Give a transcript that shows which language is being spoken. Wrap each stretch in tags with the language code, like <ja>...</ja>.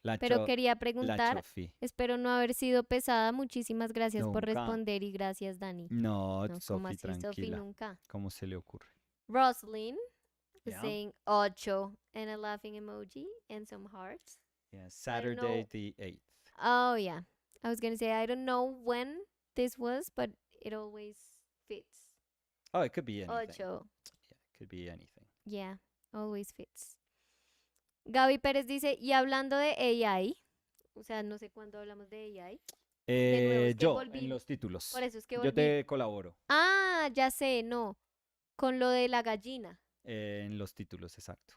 <es>Pero quería preguntar, espero no haber sido pesada. Muchísimas gracias por responder y gracias, Dani. No, Sofi, tranquila. Sofi, nunca. ¿Cómo se le ocurre?</es> <en>Roslyn was saying 8 and a laughing emoji and some hearts. Yeah, Saturday the 8th. Oh, yeah. I was going to say, I don't know when this was, but it always fits. Oh, it could be anything. 8. Yeah, it could be anything. Yeah, always fits.</en> <es>Gaby Pérez dice, y hablando de AI, o sea, no sé cuándo hablamos de AI. Yo, en los títulos. Por eso es que yo te colaboro. Ah, ya sé, no. Con lo de la gallina. En los títulos, exacto.</es>